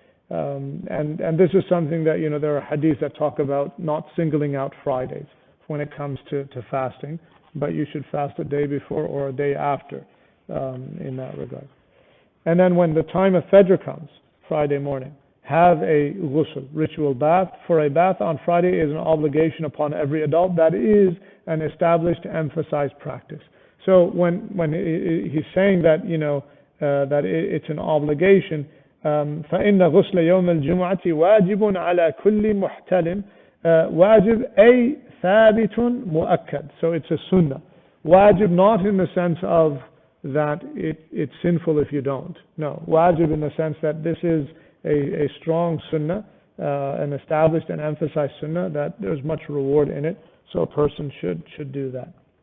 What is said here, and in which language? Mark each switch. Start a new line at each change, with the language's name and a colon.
English: And this is something that, there are hadiths that talk about not singling out Fridays when it comes to fasting, but you should fast a day before or a day after in that regard. And then when the time of Fajr comes, Friday morning, have a ghusl, ritual bath. For a bath on Friday is an obligation upon every adult. That is an established, emphasized practice. So when he's saying that, that it's an obligation,
Arabic: فإن غسل يوم الجمعة واجب على كل محتلم واجب أي ثابت مؤكد.
English: So it's a sunnah. Wajib not in the sense of that it's sinful if you don't. No, wajib in the sense that this is a strong sunnah, an established and emphasized sunnah, that there's much reward in it, so a person should do that.